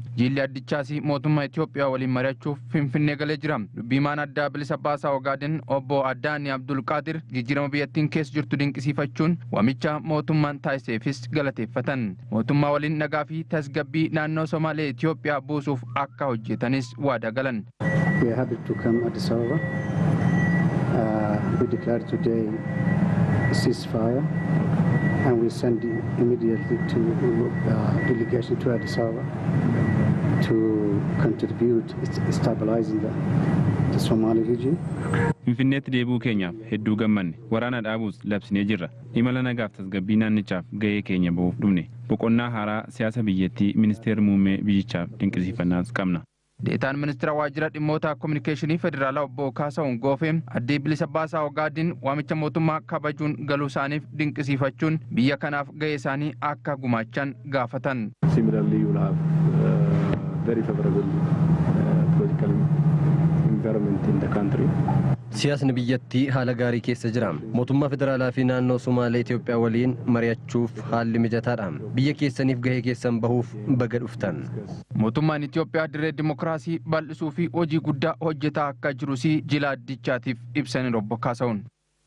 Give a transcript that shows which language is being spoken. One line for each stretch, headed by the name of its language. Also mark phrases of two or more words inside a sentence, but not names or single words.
Oromo: Jilli Addichaas mootummaa Itoophiyaa waliin mari'achuuf Finfinnee galee jira. Dubbiimaan Adda Bilisummaa Ogaaden obbo Addaanii Abdul Qaadir jijjiirama biyyattiin keessa jirtu dinqisiifachuun waamicha mootummaan taasiseefis galateeffatan. Mootummaa waliin nagaa fi tasgabbii naannoo Somaalee Itoophiyaa buusuuf akka hojjetanis waada galan.
English: We are happy to come Addis Ababa. We declare today a ceasefire and we send immediately to delegation to Addis Ababa to contribute stabilizing the Somali region.
Oromo: Finfinneetti deebuu keenyaaf hedduu gammanne waraana dhaabuus labsinee jirra. Imala nagaaf tasgabbii naannichaaf gahee keenya ba'uuf dhumne. Boqonnaa haaraa siyaasa biyyattii Ministeera Muummee biyyichaaf dinqisiifannaas qabna. Deetaan Ministiraa Waajjira Dhimmoota Kominikeeshinii Federaalaa obbo Kaasahuun Goofee Addi Bilisummaa Ogaaden waamicha mootummaa kabajuun galuu isaaniif dinqisiifachuun biyya kanaaf gahee isaanii akka gumaachan gaafatan.
English: Similarly, you will have very favorable political environment in the country.
Oromo: Siyaasni biyyattii haala gaarii keessa jira. Mootummaa federaalaa fi naannoo Somaalee Itoophiyaa waliin mari'achuuf haalli mijataadha. Biyya keessaniif gahee keessan bahuuf baga dhuftan. Mootummaan Itoophiyaa dirree dimokiraasii bal'isuu fi hojii guddaa hojjetaa akka jirus Jila Addichaatiif ibsanii obbo Kaasahuun.